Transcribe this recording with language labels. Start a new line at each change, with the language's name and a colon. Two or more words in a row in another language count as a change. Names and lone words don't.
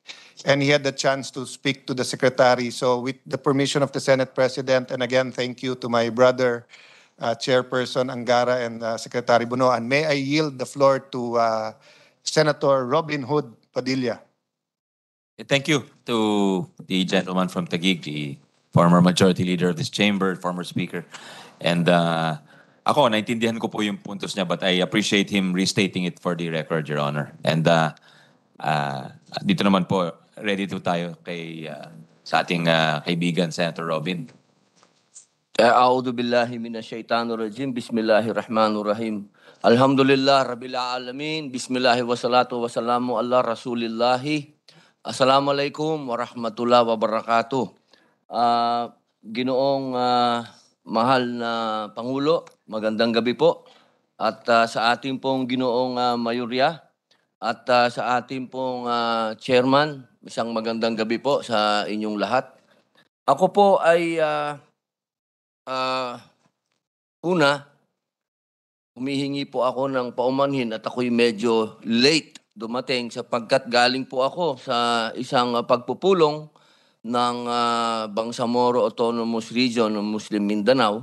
English: And he had the chance to speak to the Secretary. So with the permission of the Senate President, and again, thank you to my brother, Chairperson Angara and Secretary Bunoan, may I yield the floor to Senator Robin Hood Padilla. Thank you to the gentleman from Taguig, the former majority leader of this chamber, former speaker.
Filipino: And ako, naintindihan ko po yung puntos niya,
English: but I appreciate him restating it for the record, Your Honor.
Filipino: And dito naman po,
English: ready to
Filipino: tayo sa ating kaibigan, Senator Robin.
Arabic: أعوذ بالله من الشيطان الرجيم. بسم الله الرحمن الرحيم. الحمد لله رب العالمين. بسم الله والصلاة والسلام على رسول الله. السلام عليكم ورحمة الله وبركاته.
Filipino: Ginoong mahal na Pangulo, magandang gabi po. At sa ating pong ginoong mayorya at sa ating pong chairman, isang magandang gabi po sa inyong lahat. Ako po ay una, humihingi po ako ng paumanhin at ako'y medyo late dumating sapagkat galing po ako sa isang pagpupulong ng Bangsamoro Autonomous Region ng Muslim Mindanao.